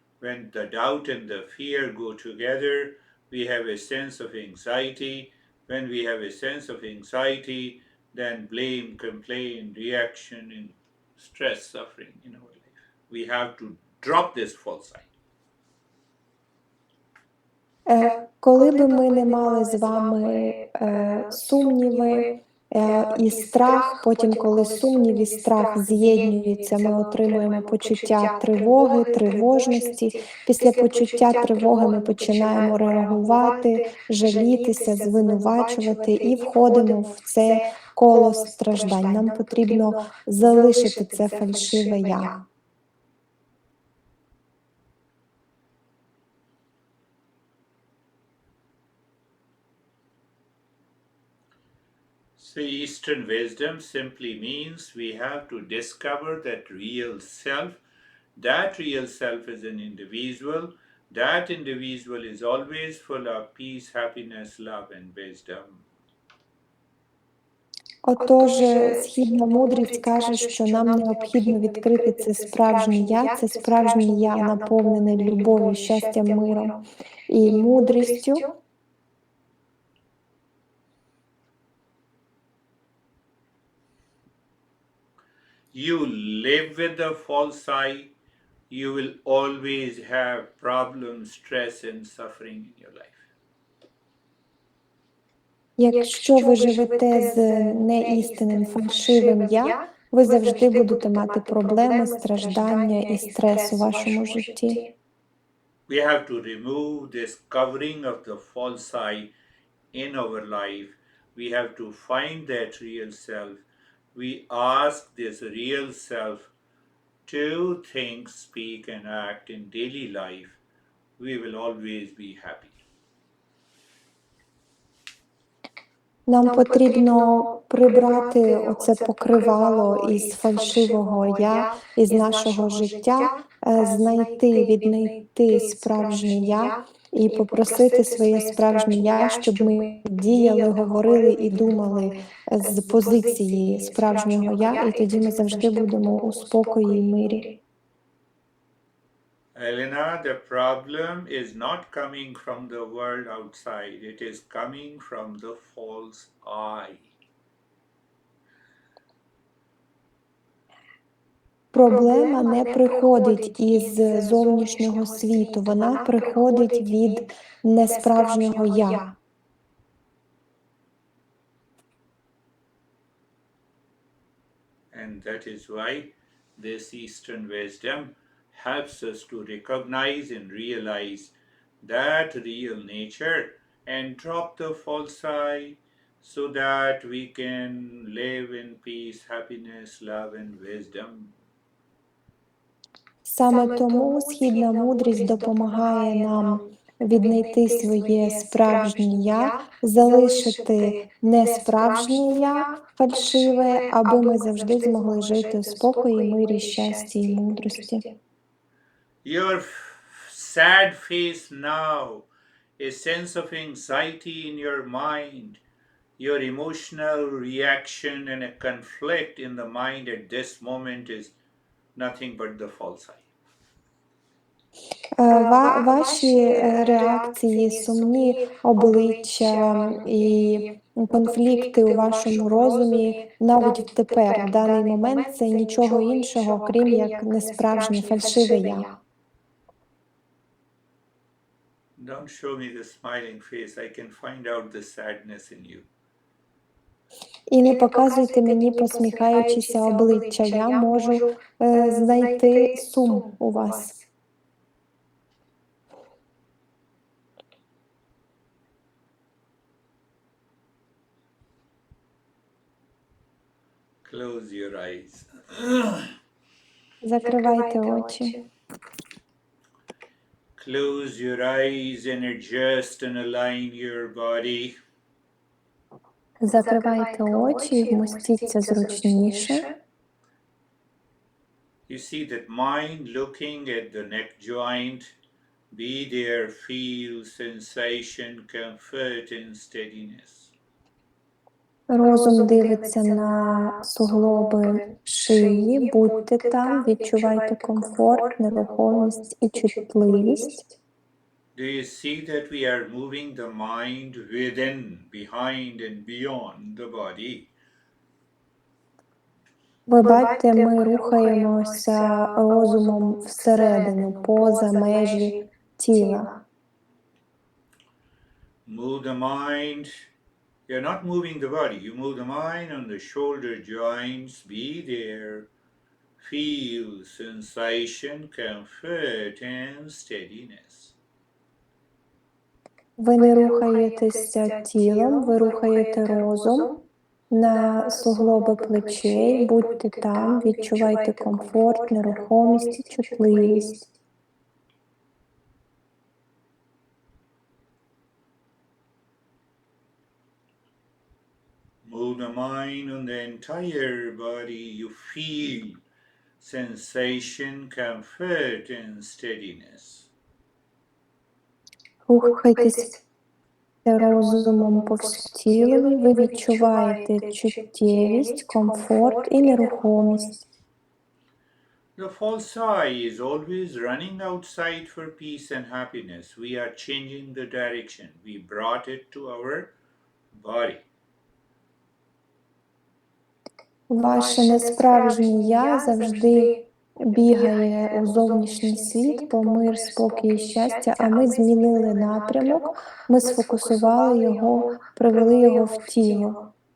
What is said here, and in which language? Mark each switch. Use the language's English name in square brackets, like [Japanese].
[English] When the doubt and the fear go together, we have a sense of anxiety. When we have a sense of anxiety, then blame, complaint, reaction, and stress, suffering in our life. We have to drop this false I. [Ukrainian] Коли би ми не мали з вами сумніви і страх, потім, коли сумнів і страх з'єднуються, ми отримуємо почуття тривоги, тривожності. Після почуття тривоги ми починаємо реагувати, жалітися, звинувачувати і входимо в це коло страждань. Нам потрібно залишити це фальшиве я. [English] So Eastern wisdom simply means we have to discover that real self. That real self is an individual. That individual is always full of peace, happiness, love, and wisdom. [Ukrainian] Отож, східна мудрість каже, що нам необхідно відкрити це справжнє я наповнене любов'ю, щастям, миром і мудрістю. [English] You live with the false I, you will always have problems, stress, and suffering in your life. [Ukrainian] Якщо ви живете з неістинним, фальшивим я, ви завжди будете мати проблеми, страждання і стрес у вашому житті. [English] We have to remove this covering of the false I in our life. We have to find that real self. We ask this real self to think, speak, and act in daily life. We will always be happy. [Ukrainian] Нам потрібно прибрати оце покривало із фальшивого я, із нашого життя, віднайти справжнє я і попросити своє справжнє я, щоб ми діяли, говорили і думали з позиції справжнього я, і тоді ми завжди будемо у спокої і мирі. [English] Elena, the problem is not coming from the world outside, it is coming from the false I. [Ukrainian] Проблема не приходить із зовнішнього світу, вона приходить від несправжнього я. [English] And that is why this Eastern wisdom helps us to recognize and realize that real nature and drop the false I so that we can live in peace, happiness, love, and wisdom. [Ukrainian] Саме тому східна мудрість допомагає нам віднайти своє справжнє я, залишити несправжнє я, фальшиве, аби ми завжди змогли жити у спокої, мирі, щасті і мудрості. [English] Your sad face now, a sense of anxiety in your mind, your emotional reaction and a conflict in the mind at this moment is nothing but the false I. [Ukrainian] Ваші реакції, сумні обличчя і конфлікти у вашому розумі навіть тепер, в даний момент, це нічого іншого, крім як несправжнє, фальшиве я. [English] Don't show me the smiling face. I can find out the sadness in you. [Ukrainian] І не показуйте мені посміхаючіся обличчя, я можу знайти сум у вас. [English] Close your eyes. [Ukrainian] Закривайте очі. [English] Close your eyes and adjust and align your body. [Ukrainian] Закривайте очі і вмостіться зручніше. [English] You You see that mind looking at the neck joint, be there, feel sensation, comfort, and steadiness. [Ukrainian] Розум дивиться на суглоби шиї, будьте там, відчувайте комфорт, нерухомість і чутливість. [English] Do you see that we are moving the mind within, behind, and beyond the body? [Ukrainian] Ви бачите, ми рухаємося розумом всередину, поза межі тіла. [English] Move the mind. You're not moving the body. You move the mind on the shoulder joints. Be there. Feel sensation, comfort, and steadiness. [Ukrainian] Ви не рухаєтеся тілом, ви рухаєте розум на суглоби плечей, будьте там, відчувайте комфорт, нерухомість і чутливість. [English] Move the mind on the entire body. You feel sensation, comfort, and steadiness. [Ukrainian] Рухайтеся розумом по всьому тілові, ви відчуваєте чуттєвість, комфорт і нерухомість. [English] The false I is always running outside for peace and happiness. We are changing the direction. We brought it to our body. [Ukrainian] Ваше несправжнє «я» завжди бігає у зовнішній світ по мир, спокій і щастя, а ми змінили напрямок, ми сфокусували його, привели його в тіло.